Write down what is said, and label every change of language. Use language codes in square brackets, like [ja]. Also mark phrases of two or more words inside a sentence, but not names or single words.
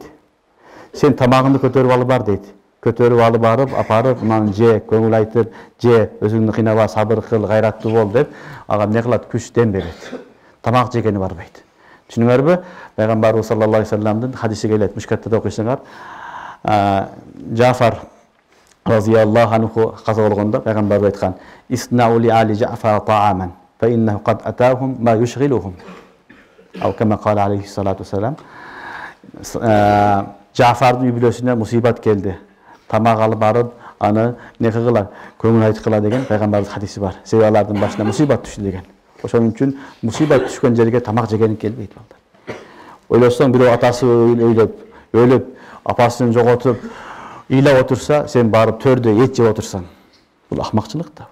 [ky] Сен тамагыңды көтөрүп алып бар дейт. Көтөрүп алып барып, апарып, мынаны же, көңүл айтып, же, өзүңдү кыйнаба, сабыр кыл, гайраттуу бол деп, ага эмне кылат, күч дем берет. Тамак жегени барбайт. Түшүнүңөрбү? Пайгамбарыбыз [ar] صلى الله عليه وسلم [ky] хадиси келет. Мушкатта да окуйсуңар. Жафар [ar] رضي الله عنه [ky] каза болгондо пайгамбарыбыз айткан: [ar] "اصنعوا لآل جعفر طعاما, فإنه قد أتاهم ما يشغلهم." أو كما قال عليه الصلاة والسلام. [ky] Жафардын үй бүлөсүнө мусибат келди. Тамак алып барып, аны не кылгыла, көңүл айткыла деген пайгамбарыбыз хадиси бар. Себеби алардын башына мусибат түштү деген. Ошон үчүн мусибат түшкөн жерге тамак жеген келбейт балдар. Ойлосоң бирөө атасы өлүп, апасын жоготуп, ыйлап отурса, сен барып төрдө эт жеп отурсаң, бул акмакчылык да.